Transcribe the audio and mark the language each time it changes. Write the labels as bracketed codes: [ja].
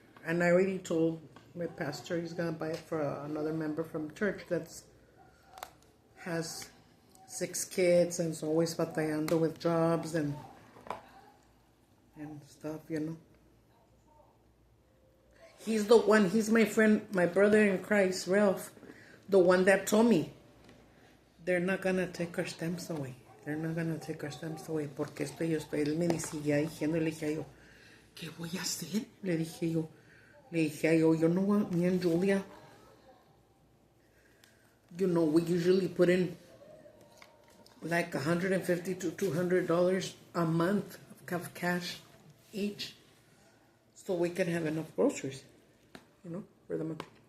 [en] And I already told my pastor he's going to buy it for another member from church that has 6 kids and is always batallando with jobs and stuff, you know. He's my friend, my brother in Christ, Ralph, the one that told me they're not going to take our stamps away. They're not going to take our stamps away [es] porque esto y esto. Él me decía diciendo, le dije yo, ¿qué voy a hacer? Le dije yo, [en] you know what, me and Julia, you know, we usually put in like $150 to $200 a month of cash each so we can have enough groceries, you know, for the month.